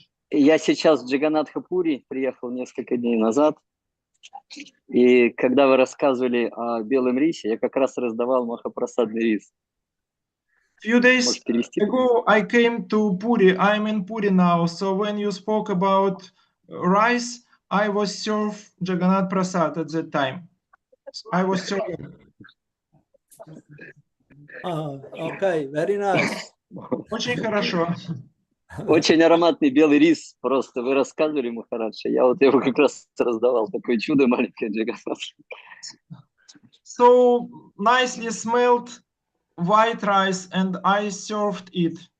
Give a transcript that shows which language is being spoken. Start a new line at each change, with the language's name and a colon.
Russian: Я сейчас в Джаганатхапури приехал несколько дней назад. И когда вы рассказывали о белом рисе, я как раз раздавал махапрасадный рис.
English: Few days ago I came to Puri. I'm in Puri now. So when you spoke about rice, I was served Jagannath Prasad at that time. I was serving. Okay, very nice.
Russian: Очень хорошо. Очень ароматный белый рис. Просто вы рассказывали, Махарадж. Я вот его как раз раздавал. Такое чудо маленькое Джаганнат.
English: So nicely smelled white rice and I served it.